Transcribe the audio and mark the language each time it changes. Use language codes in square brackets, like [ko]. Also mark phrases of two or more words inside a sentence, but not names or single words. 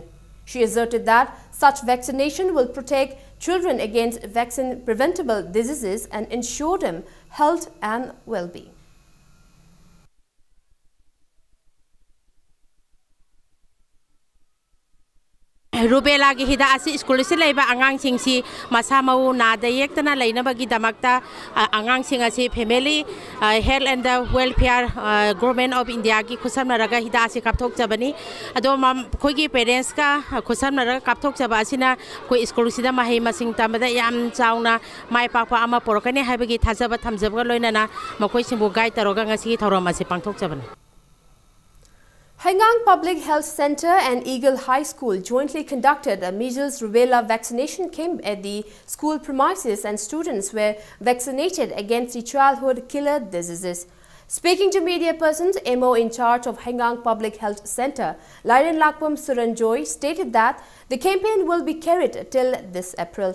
[en] She asserted that such vaccination will protect children against vaccine-preventable diseases and ensure them health and well-being. [mni] Rubella gi hida asi school si leiba angang sing si masamau na dayek tana leina bagi damakta angang sing asi [en] family health and welfare government of India [mni] ki khusam naraga hida asi kapthok jabani ado khoi gi parents ka khusam naraga kapthok jaba asina koi school sida mahai masing tamada yam chauna mai pakpa ama porokani haibagi thajaba thamjabga loinana makoi singbu guide taroga ngasi thorom asi pangthok jabani. [en] Hengang Public Health Center and Eagle High School jointly conducted a measles rubella vaccination camp at the school premises, and students were vaccinated against the childhood killer diseases. Speaking to media persons, MO in charge of Hengang Public Health Center, Lairen Lakpam Suranjoy, stated that the campaign will be carried till this April.